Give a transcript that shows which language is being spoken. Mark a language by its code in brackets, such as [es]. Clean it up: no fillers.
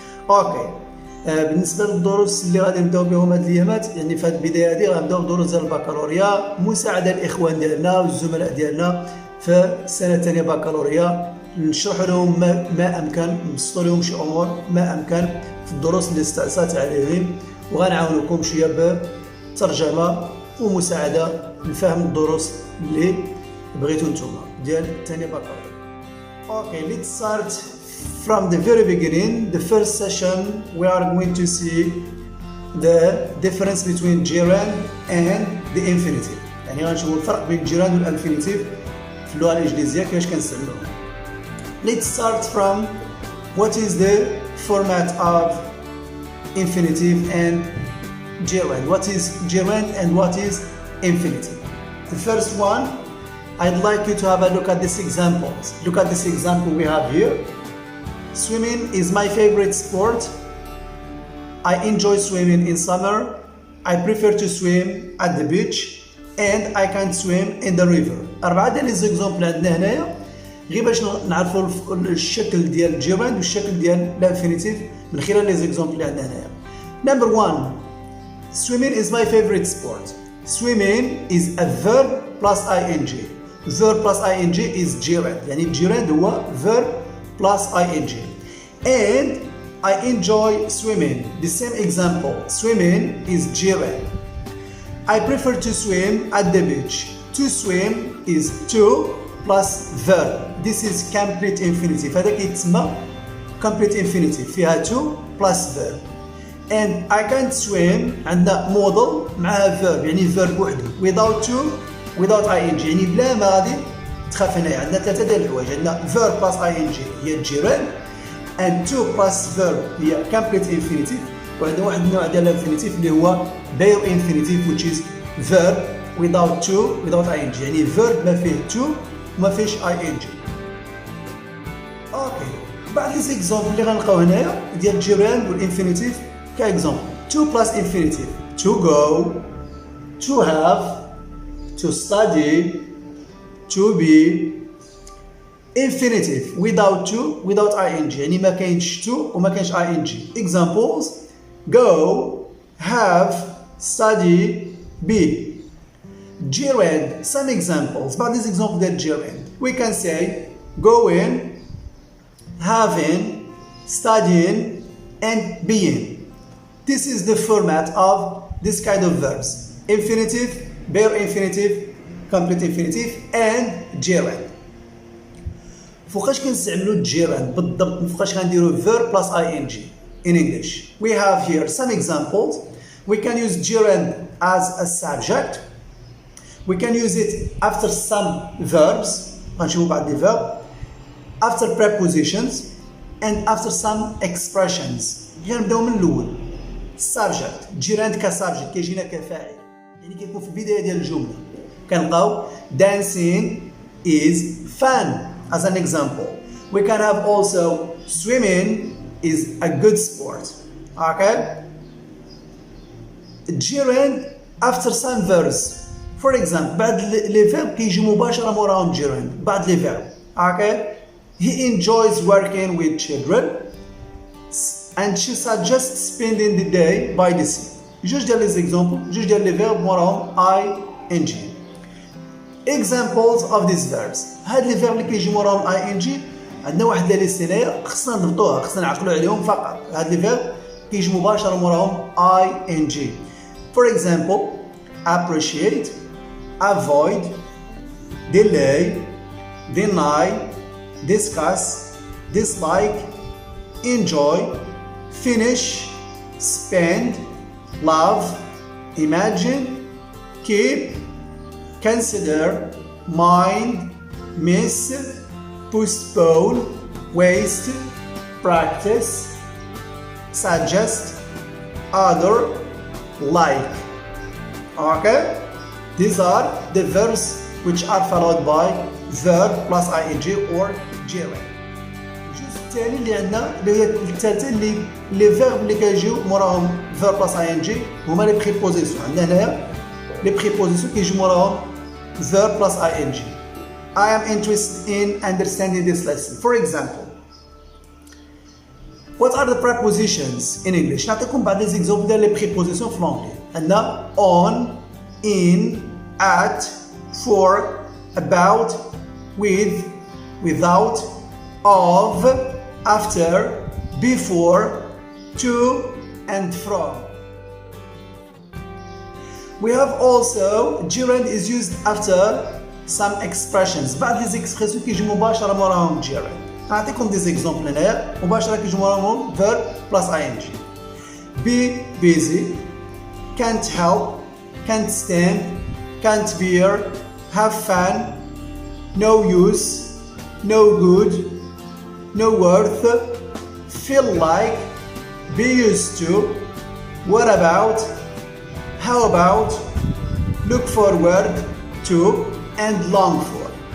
[ar] اوكي، بالنسبه للدروس اللي غادي نبداو بهم هاد الايامات، يعني في هذه البدايه هذه غنبداو بدروس ديال البكالوريا، مساعده الاخوان ديالنا والزملاء ديالنا في السنه الثانيه بكالوريا، نشرح لهم ما امكن، نبسطوا لهم شي امور ما امكن في الدروس اللي استعصت عليهم، وغنعاونكم شويه بترجمه ومساعده لفهم الدروس اللي بغيتو نتوما ديال الثانيه بكالوريا. [en] Okay, let's start from the very beginning. The first session we are going to see the difference between gerund and the infinitive. [ar] يعني غنشوفوا الفرق بين الجيراند والانفينيتيف في اللغه الانجليزيه كيفاش كنستعملوهم. [en] Let's start from what is the format of infinitive and gerund. What is gerund and what is infinitive? The first one, I'd like you to have a look at these examples. Look at this example we have here. Swimming is my favorite sport. I enjoy swimming in summer. I prefer to swim at the beach and I can't swim in the river. [ar] أربعة ديال لي زيكزامبل عندنا هنايا غير باش نعرفوا الشكل ديال الجيراند والشكل ديال الانفينيتيف من خلال لي زيكزامبل اللي عندنا هنايا. [en] Number 1, swimming is my favorite sport. Swimming is a verb plus ing. Verb plus ing is gerund. [ar] يعني الجيراند هو [en] verb plus ing. And I enjoy swimming. The same example. Swimming is gerund. I prefer to swim at the beach. To swim is to plus verb. This is complete infinitive. [ar] هذا كيتسمى [en] complete infinitive فيها to plus verb. And I can't swim [ar] عندنا modal معها verb، يعني verb وحده without to without ing، يعني بلا ما غادي تخاف هنايا. عندنا ثلاثة ديال الحوايج، عندنا verb plus ing هي الجيراند، and to plus verb هي complete infinitive، وعندنا واحد النوع ديال الانفينيتيف اللي هو bare infinitive [en] which is verb without to without ing، [ar] يعني verb ما فيه to وما فيش ing. اوكي، بعض لي زيكزامبل اللي غنلقاو هنايا ديال الجيراند والانفينيتيف كاكزامبل. [en] to plus infinitive to go, to have, to study, to be. infinitive without to without ing، يعني ما كاينش to وما كاينش ing. examples: go, have, study, be. gerund, some examples. بعض these examples ديال gerund we can say going, having, studying and being. This is the format of this kind of verbs: infinitive, bare infinitive, complete infinitive and gerund. [ar] فوقاش كنستعملوا الجيراند بالضبط؟ فوقاش غنديروا [en] verb plus ing in English? We have here some examples. We can use gerund as a subject. We can use it after some verbs. [ar] غنشوفوا بعض لي verb. [en] After prepositions and after some expressions. [ar] غنبداو من الأول. [en] subject، [ar] جيراند كسبجكت كيجينا كفاعل، يعني كيكون في البداية ديال الجملة. كنلقاو [en] dancing is fun as an example. We can have also swimming is a good sport. Okay? gerund after some verbs. For example, [ar] بعض لي verb كيجي مباشرة موراهم gerund. بعض لي verb. Okay? [en] He enjoys working with children and she suggests spending the day by the sea. [ar] جوج ديال لي زيكزامبل، جوج ديال لي verb موراهم ing. [en] examples of these verbs. [ar] هاد لي فيرب اللي كيجي موراهم ing عندنا واحد لي ليست هنايا خصنا نضبطوها، خصنا نعقلوا عليهم فقط. هاد لي فيرب كيجي مباشره موراهم ing. [en] For example: appreciate, avoid, delay, deny, discuss, dislike, enjoy, finish, spend, love, imagine, keep, consider, mind, miss, postpone, waste, practice, suggest, other, like. Okay? These are the verbs which are followed by verb plus ing or gerund. [ar] الجزء الثاني اللي عندنا اللي هي الثالثه لي فيرب اللي كيجيو موراهم verb plus ing هما لي بريبوزيسيون. عندنا هنايا لي بريبوزيسيون كيجيو موراهم verb plus ing. [en] I am interested in understanding this lesson. For example, what are the prepositions in English? [ar] نعطيكم بعض لي زيكزومبل ديال لي بريبوزيسيون في لونجلي. عندنا on, in, at, for, about, with, without, of, after, before, to, and from. [en] We have also gerund is used after some expressions. [ar] بعض لي زيكسبرسيون كيجيو مباشرة موراهم gerund. نعطيكم دي زيكزومبل هنايا مباشرة كيجيو موراهم verb plus ing. [en] Be busy, can't help, can't stand, can't bear, have fun, no use, no good, no worth, feel like, be used to, what about, how about, look forward to, and long for.